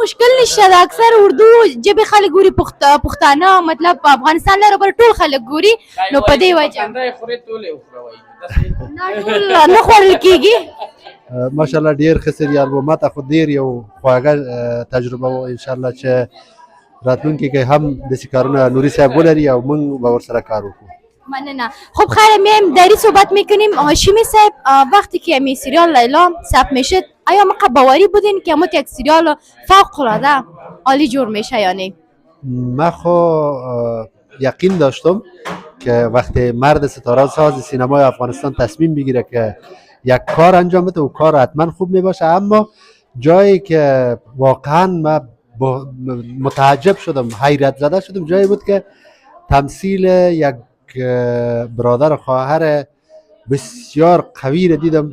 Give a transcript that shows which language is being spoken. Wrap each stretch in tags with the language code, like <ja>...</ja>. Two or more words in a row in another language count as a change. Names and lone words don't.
<ps>مشکل نشته، د اکثر اردو ژبې خلک ګوري، پښتانه مطلب په افغانستان لره بر ټول خلک ګوري، نو په دې وجه نه خوړل کېږي. ماشاءالله ډیر ښه سریال و، ماته خو ډیر یو خواږه تجربه و. انشاءالله چې راتلونکي کې هم داسې کارونه نوري صاحب ولري او موږ به ورسره کار وکړو.</ps> <fa>ممنونم. خب خیر، میایم داری صحبت میکنیم. هاشمی صاحب وقتی که می سریال لیلا ثبت میشد آیا موقع باوری بودین که یک سریال فوق العاده عالی جور میشه یا نه؟ من خو یقین داشتم که وقتی مرد ستاره ساز سینمای افغانستان تصمیم بگیره که یک کار انجام بده و کار حتما خوب میباشه، اما جایی که واقعا من متعجب شدم، حیرت زده شدم، جایی بود که تمثیل یک برادر و خواهر بسیار قوی دیدم.</fa>